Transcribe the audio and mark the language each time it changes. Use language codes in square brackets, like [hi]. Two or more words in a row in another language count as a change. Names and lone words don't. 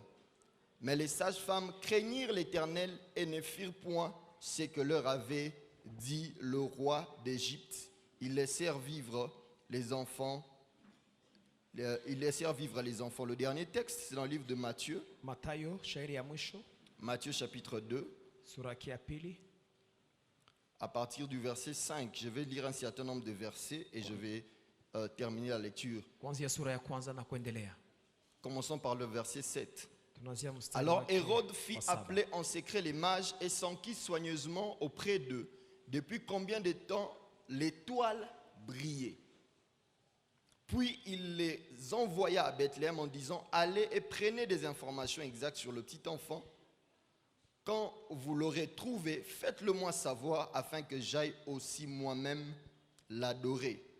[fr] Mais les sages-femmes craignirent l'Éternel et ne firent point ce que leur avait dit le roi d'Égypte. Ils laissèrent vivre les enfants, ils laissèrent vivre les enfants. Le dernier texte, c'est dans le livre de Matthieu, [sw] Mathayo shairi ya mwisho [fr] Matthieu chapitre 2, [sw] sura yake ya pili [fr] à partir du verset 5. Je vais lire un certain nombre de versets et je vais terminer la lecture. [sw] kuanzia sura ya kwanza na kuendelea. [fr] Commençons par le verset 7. [sw] Tunaanzia mstari [fr] Alors [sw] wake [fr] Hérode fit [sw] wa saba. [fr] appeler en secret les mages et s'enquit soigneusement auprès d'eux. Depuis combien de temps l'étoile brillait? Puis il les envoya à Bethléem en disant: allez et prenez des informations exactes sur le petit enfant. Quand vous l'aurez trouvé, faites-le moi savoir afin que j'aille aussi moi-même l'adorer.